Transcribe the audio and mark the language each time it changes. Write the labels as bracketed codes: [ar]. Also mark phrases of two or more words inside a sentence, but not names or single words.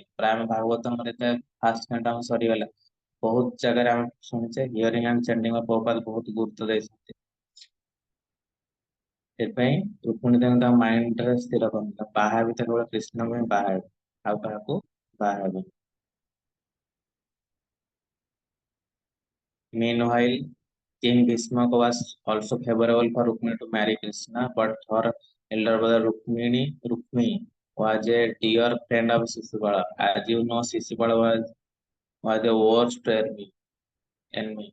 [or] ପ୍ରାୟ ଆମେ ଭାଗବତମରେ [en] first canto [or] ଆମ ସରିଗଲା, ବହୁତ ଜାଗାରେ ଆମେ ଶୁଣିଛେ [en] hearing and chanting [or] ପ୍ରଭୁପାଦ ବହୁତ ଗୁରୁତ୍ୱ ଦେଇଛନ୍ତି। ସେଥିପାଇଁ ରୁକ୍ମିଣୀ ଦେବୀ ତାଙ୍କ ମାଇଣ୍ଡରେ ସ୍ଥିର କରନ୍ତି, ବାହା ହେବେ କେବଳ କୃଷ୍ଣଙ୍କୁ ହିଁ ବାହା ହେବେ, ଆଉ କାହାକୁ ବାହା ହେବେ। [en] Meanwhile, King Bhishmaka was also favorable for Rukmini to marry Krishna, but her elder brother Rukmi was a dear friend of Sisubala. As you know, Sisubala was the worst enemy.